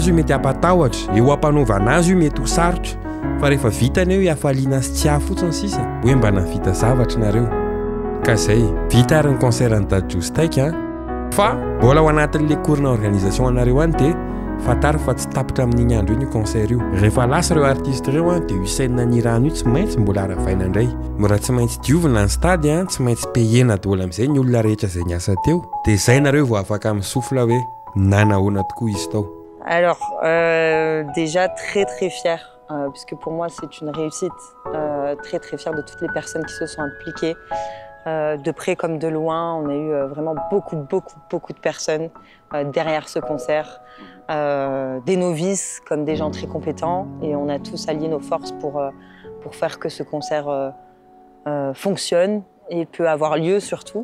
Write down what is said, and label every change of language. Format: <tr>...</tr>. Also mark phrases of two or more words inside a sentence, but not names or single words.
<mg>io mety hampatahotra eo ampanaovana azy io mety ho sarotra fa rehefa vitany eo hiafaliana sy tsy hafotsiny sisa hoe mba navita zavatra nareo ka zay vita ary ny concert ny Dadju sy Taiki fa mbola ho anatin'le korina organisation anareo any dia fatary fa tsy tapitra amin'igny andro io ny concert io rehefa lasa ireo artiste ireo a dia io scène ny rano io tsy maintsy mbola aravaina indray mora tsy maintsy diovina ny stady a tsy maintsy payena daholo amin'izay ny olona rehetra izay niasa teo dia izay nareo vao afaka misofla hoe nanahoana tokoa izy tao.</mg> <fr>Alors, déjà très très fière, puisque pour moi c'est une réussite, très très fière de toutes les personnes qui se sont impliquées, de près comme de loin. On a eu vraiment beaucoup de personnes derrière ce concert, des novices comme des gens très compétents, et on a tous allié nos forces pour faire que ce concert fonctionne et peut avoir lieu surtout.</fr>